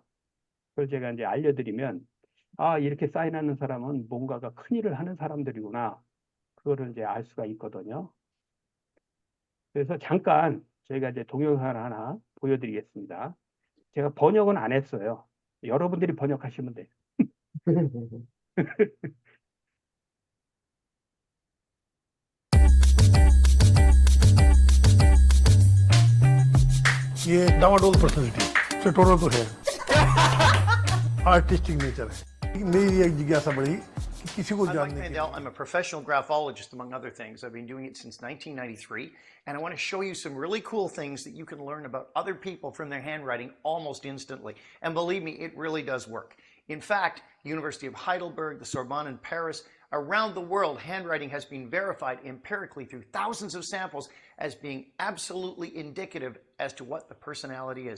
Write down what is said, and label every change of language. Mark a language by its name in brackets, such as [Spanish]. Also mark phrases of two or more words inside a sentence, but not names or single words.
[Korean] 그걸 제가 이제 알려드리면 이렇게 사인하는 사람은 뭔가가 큰 일을 하는 사람들이구나. 그거를 이제 알 수가 있거든요. 그래서 잠깐 저희가 이제 동영상을 하나 보여드리겠습니다. 제가 번역은 안 했어요. 여러분들이 번역하시면 돼요. [Hindi] ये डावाडोल पर्सनैलिटी चटोरा तो है [English] artistic nature [Hindi] है मेरी एक जिज्ञासा बढ़ी कि किसी को [English] I'm Mike [Hindi] जानने के [English] Mandel. I'm a professional graphologist, among other things. I've been doing it since 1993, and I want to show you some really cool things that you can learn about other people from their handwriting almost instantly. And believe me, it really does work. In fact, University of Heidelberg, the Sorbonne in Paris, around the world, handwriting has been verified empirically through thousands of samples as being absolutely indicative as to what the personality is.